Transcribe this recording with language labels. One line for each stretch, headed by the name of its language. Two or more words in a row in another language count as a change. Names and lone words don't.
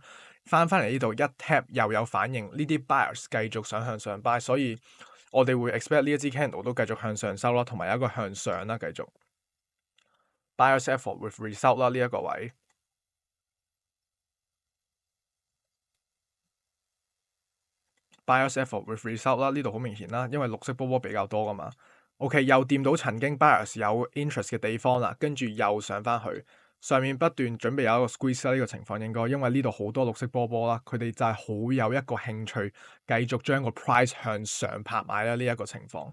Cantonese: 翻嚟呢度一 tap 又有反應，呢啲 buyers 繼續想向上 buy，所以我哋會 expect 呢一支 candle 都繼續向上收啦，同埋有一個向上啦，繼續
English: buyers effort with result
Cantonese: 啦，呢一個位。
English: buyers effort with result
Cantonese: 啦，呢度好明顯啦，因為綠色波波比較多噶嘛。OK，又掂到曾經 buyers 有 interest 嘅地方啦，跟住又上翻去，上面不斷準備有一個 squeeze 啦，呢個情況應該，因為呢度好多綠色波波啦，佢哋就係好有一個興趣繼續將個 price 向上拍賣啦，呢一個情況。